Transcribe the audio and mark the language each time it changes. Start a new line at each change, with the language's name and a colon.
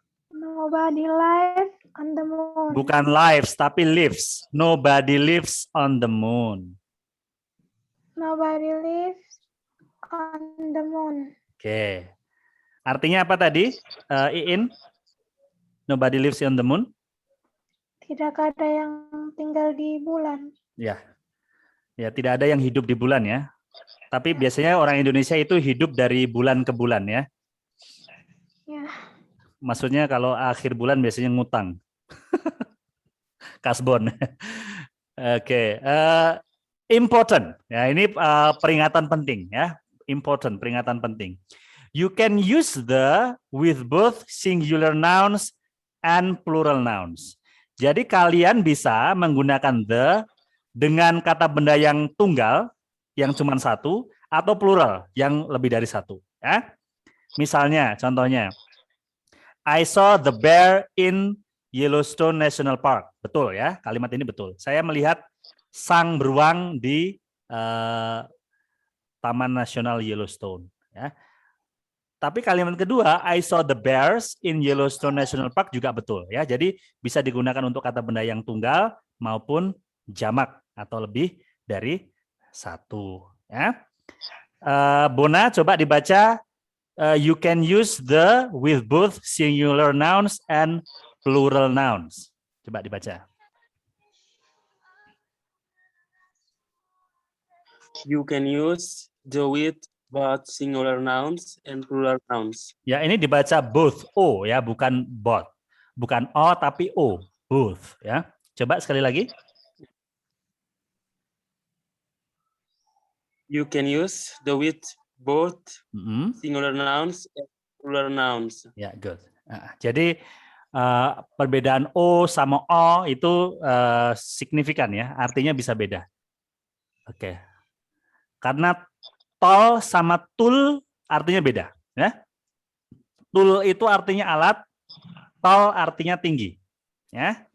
English: Nobody lives on the moon.
Indonesian: Bukan lives, tapi lives.
English: Nobody lives on the moon. Nobody lives on the moon.
Indonesian: Oke. Artinya apa tadi, Iin?
English: Nobody lives on the moon?
Indonesian: Tidak ada yang tinggal di bulan. Ya. Ya, tidak ada yang hidup di bulan, ya. Tapi biasanya orang Indonesia itu hidup dari bulan ke bulan, ya. Ya. Maksudnya kalau akhir bulan biasanya ngutang. Kasbon. Oke. Important. Ya, ini peringatan penting ya. Important, peringatan penting.
English: You can use the with both singular nouns and plural nouns.
Indonesian: Jadi kalian bisa menggunakan the dengan kata benda yang tunggal, yang cuma satu, atau plural, yang lebih dari satu. Ya. Misalnya, contohnya,
English: I saw the bear in Yellowstone National Park.
Indonesian: Betul ya, kalimat ini betul. Saya melihat sang beruang di Taman Nasional Yellowstone. Ya. Tapi kalimat kedua,
English: I saw the bears in Yellowstone National Park
Indonesian: juga betul. Ya. Jadi bisa digunakan untuk kata benda yang tunggal maupun jamak atau lebih dari satu. Ya. Bona, coba dibaca.
English: You can use the with both singular nouns and plural nouns.
Indonesian: Coba dibaca.
English: You can use the with both singular nouns and plural nouns.
Indonesian: Ya, ini dibaca both o ya, bukan both. Bukan o tapi o, both ya. Coba sekali lagi.
English: You can use the with both singular nouns and plural nouns. Ya, good.
Indonesian: Jadi perbedaan o sama o itu signifikan ya, artinya bisa beda. Oke. Karena tol sama tool artinya beda, ya. Tool itu artinya alat, tol artinya tinggi, ya.